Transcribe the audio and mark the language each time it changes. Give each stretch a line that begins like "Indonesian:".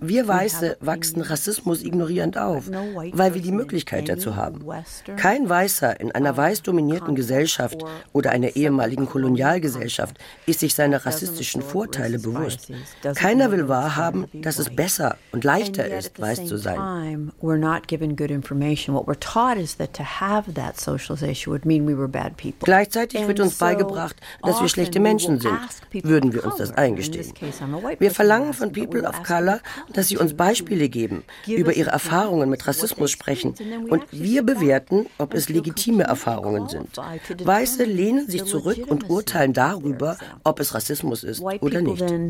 German: Wir Weiße wachsen Rassismus ignorierend auf, weil wir die Möglichkeit dazu haben. Kein Weißer in einer weiß dominierten Gesellschaft oder einer ehemaligen Kolonialgesellschaft ist sich seiner rassistischen Vorteile bewusst. Keiner will wahrhaben, dass es besser und leichter ist, weiß zu sein.
English: We're not given good information. What we're taught is that to have that socialization would mean we were bad people.
German: Gleichzeitig wird uns beigebracht, dass wir schlechte Menschen sind, würden wir uns das eingestehen. Wir verlangen von People of Color, dass sie uns Beispiele geben, über ihre Erfahrungen mit Rassismus sprechen und wir bewerten, ob es legitime Erfahrungen sind. Weiße lehnen sich zurück und urteilen darüber, ob es Rassismus ist oder nicht.